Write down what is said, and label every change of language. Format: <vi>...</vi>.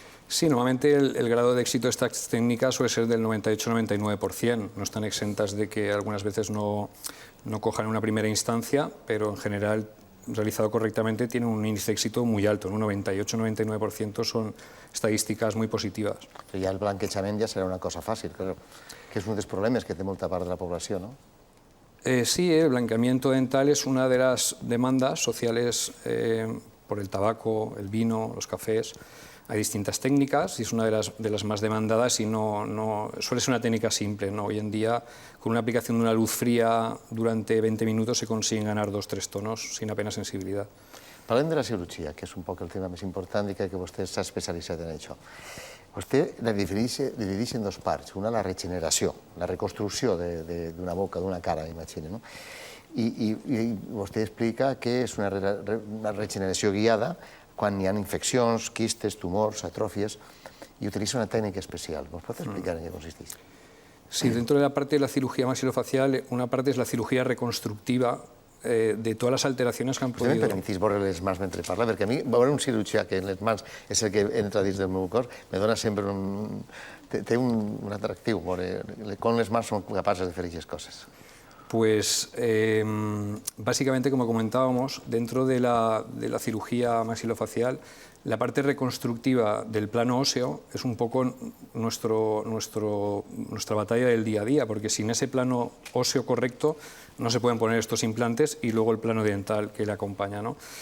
<es>Sí, normalmente el grado de éxito de estas técnicas suele ser del 98-99%. No están exentas de que algunas veces no cojan en una primera instancia, pero en general, realizado correctamente, tiene un índice de éxito muy alto. Un 98-99% son estadísticas muy positivas.</es> <ca>Però ja el blanquejament ja serà una cosa fàcil, claro, que és un dels problemes que té molta part de la població, ¿no?</ca> <es>Sí, el blanqueamiento dental es una de las demandas sociales por el tabaco, el vino, los cafés. Hay distintas técnicas y es una de las más demandadas y no suele ser una técnica simple, ¿no? Hoy en día, con una aplicación de una luz fría durante 20 minutos se consiguen ganar 2-3 tonos sin apenas sensibilidad.</es> <ca>Parlem de la cirurgia, que és un poc el tema més important i crec que vostè s'ha especialitzat en això. Vostè la divideix en 2 parts. Una, la regeneració, la reconstrucció d'una boca, d'una cara, imagina, no? I vostè explica que és una regeneració guiada quan hi ha infeccions, quistes, tumors, atròfies,</ca> <es>y utiliza una técnica especial. ¿Nos puede explicar en qué consiste? Sí, dentro de la parte de la cirugía maxilofacial, una parte es la cirugía reconstructiva de todas las alteraciones que han podido...</es> <ca>¿Me permetís veure les mans mentre parla? Perquè a mi veure un cirurgià que en les mans és el que entra dins del meu cos me dona sempre un... té un atractiu, veure com les mans són capaces de fer aquestes coses.</ca> <es>Pues básicamente, como comentábamos, dentro de la cirugía maxilofacial, la parte reconstructiva del plano óseo es un poco nuestra batalla del día a día, porque sin ese plano óseo correcto no se pueden poner estos implantes y luego el plano dental que le acompaña, ¿no?</es>